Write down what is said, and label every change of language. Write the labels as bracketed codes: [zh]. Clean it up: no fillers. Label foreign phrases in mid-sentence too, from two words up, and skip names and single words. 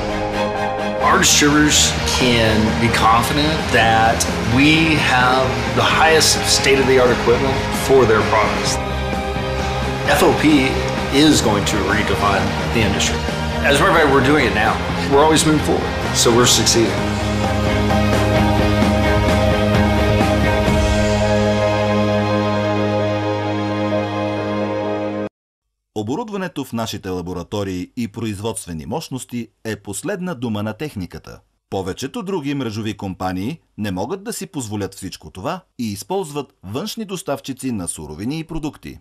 [en] Our distributors can be confident that we have the highest state-of-the-art equipment for their products. FOP is going to redefine the industry. As a matter of fact, we're doing it now. We're always moving forward, so we're succeeding. [bg] Оборудването в нашите лаборатории и производствени мощности е последна дума на техниката. Повечето други мрежови компании не могат да си позволят всичко това и използват външни доставчици на суровини и продукти.